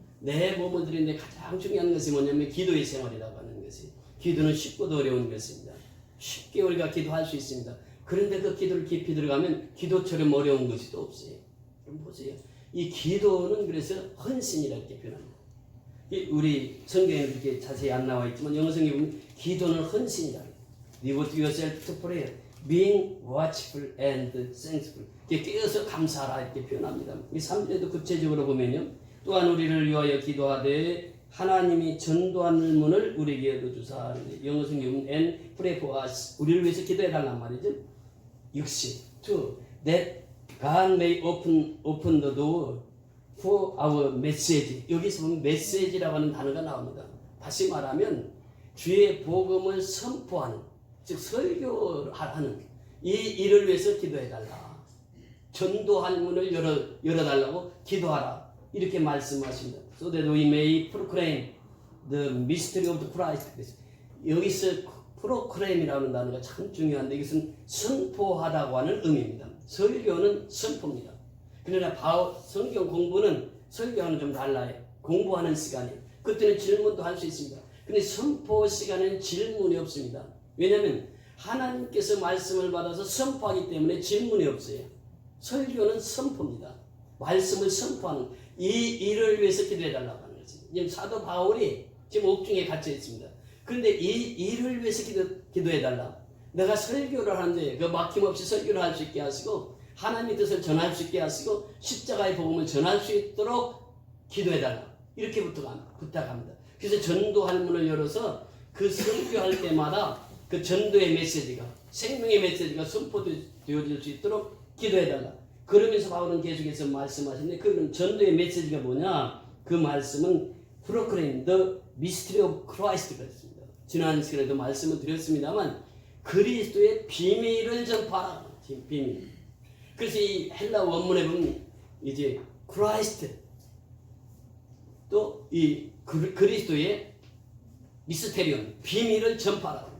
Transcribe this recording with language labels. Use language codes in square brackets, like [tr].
[ko] 내 몸을 드리는데 가장 중요한 것이 뭐냐면 기도의 생활이라고 하는 것이 기도는 쉽고도 어려운 것입니다. 쉽게 우리가 기도할 수 있습니다. 그런데 그 기도를 깊이 들어가면 기도처럼 어려운 것이 또 없어요. 그럼 보세요. 이 기도는 그래서 헌신이라고 이렇게 표현합니다. 우리 성경에 그렇게 자세히 안 나와 있지만 영어 성경에 보면 기도는 헌신이다. [en] Devote yourself to prayer, being watchful and thankful. [ko] 깨어서 감사하라 이렇게 표현합니다. 이 3절에도 구체적으로 보면요. 또한 우리를 위하여 기도하되 하나님이 전도하는 문을 우리에게 열어주사. 영어 성경은 [en] and pray for us. [ko] 우리를 위해서 기도해달란 말이죠. 60. [en] To that God may open the door for our message. [ko] 여기서 보면 메시지라고 하는 단어가 나옵니다. 다시 말하면 주의 복음을 선포하는 즉 설교하는 이 일을 위해서 기도해달라. 전도할 문을 열어달라고 기도하라. 이렇게 말씀하십니다. [en] So that we may proclaim the mystery of the Christ. [ko] 여기서 proclaim이라는 단어가 참 중요한데 이것은 선포하다고 하는 의미입니다. 설교는 선포입니다. 그러나 성경 공부는 설교하는 좀 달라요. 공부하는 시간이에요. 그때는 질문도 할 수 있습니다. 근데 선포 시간에는 질문이 없습니다. 왜냐하면 하나님께서 말씀을 받아서 선포하기 때문에 질문이 없어요. 설교는 선포입니다. 말씀을 선포하는 이 일을 위해서 기도해달라고 하는 거죠. 지금 사도 바울이 지금 옥중에 갇혀 있습니다. 그런데 이 일을 위해서 기도해달라. 내가 설교를 하는데 그 막힘없이 설교를 할 수 있게 하시고 하나님의 뜻을 전할 수 있게 하시고 십자가의 복음을 전할 수 있도록 기도해달라. 이렇게 부탁합니다. 그래서 전도할 문을 열어서 그 설교할 때마다 그 전도의 메시지가 생명의 메시지가 선포되어질 수 있도록 기도해달라. 그러면서 바울은 계속해서 말씀하시는데 그럼 전도의 메시지가 뭐냐? 그 말씀은 [en] proclaim the mystery of Christ가 [ko] 있습니다. 지난 시간에도 말씀을 드렸습니다만 그리스도의 비밀을 전파하라. 비밀. 그래서 이 헬라 원문에 보면 이제 Christ 또 이 그리스도의 미스테리온 비밀을 전파하라.